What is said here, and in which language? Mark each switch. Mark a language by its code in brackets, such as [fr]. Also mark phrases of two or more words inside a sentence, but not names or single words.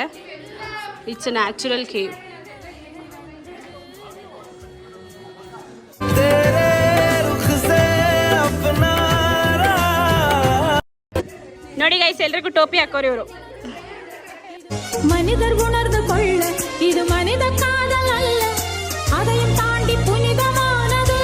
[en] It's a natural cave. [kn] ನೋಡಿ ಗೈಸ್, ಎಲ್ರಿಗೂ ಟೋಪಿ ಹಾಕೋರಿ ಇವರು. [ta] மனிதர் உணர்ந்து கொள்ள இது மனித காதல் அல்ல, அதையும் தாண்டி புனிதமானது.